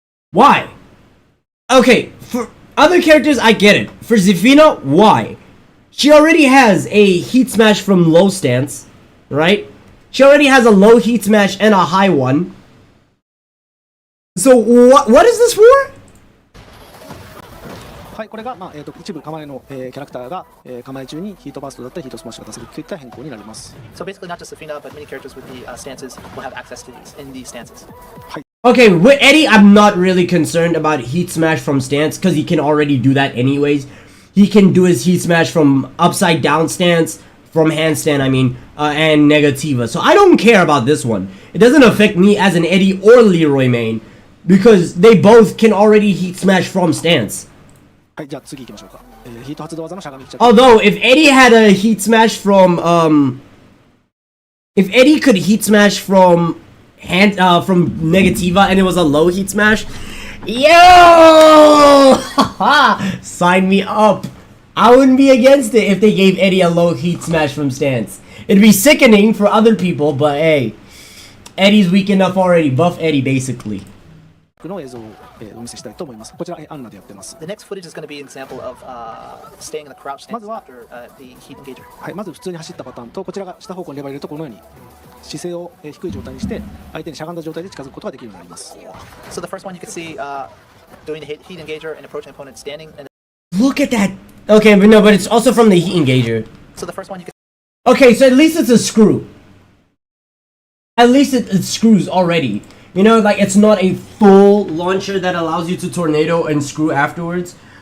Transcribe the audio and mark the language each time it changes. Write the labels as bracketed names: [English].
[English] Why? Okay, for other characters, I get it. For Zafina, why? She already has a heat smash from low stance, right? She already has a low heat smash and a high one. So what is this for? [Japanese] はい、これが、一部構えの、キャラクターが、構え中にヒートバーストだったりヒートスマッシュが出せるといった変更になります。 [English] So basically, not just Zafina, but many characters with the stances will have access to these in these stances. [Japanese] はい。 [English] Okay, with Eddie, I'm not really concerned about heat smash from stance because he can already do that anyways. He can do his heat smash from upside down stance, from handstand, I mean, and negativa. So I don't care about this one. It doesn't affect me as an Eddie or Leroy main because they both can already heat smash from stance. [Japanese] はい、じゃあ次行きましょうか。ヒート発動技のしゃがみキャッチ。 [English] Although, if Eddie had a heat smash from, if Eddie could heat smash from from negativa and it was a low heat smash, yo, sign me up. I wouldn't be against it if they gave Eddie a low heat smash from stance. It'd be sickening for other people, but hey, Eddie's weak enough already. Buff Eddie, basically. [Japanese] の映像を、お見せしたいと思います。こちら、アンナでやってます。 [English] The next footage is going to be an example of staying in the crouch stance after the heat engager. [Japanese] はい、まず普通に走ったパターンと、こちらが下方向にレバー入れるとこのように姿勢を低い状態にして相手にしゃがんだ状態で近づくことができるようになります。 [English] So the first one you can see doing the heat engager and approaching opponent standing. And Look at that. Okay, but no, but it's also from the heat engager. So the first one you can. Okay, so at least it's a screw. At least it screws already. You know, like it's not a full launcher that allows you to tornado and screw afterwards.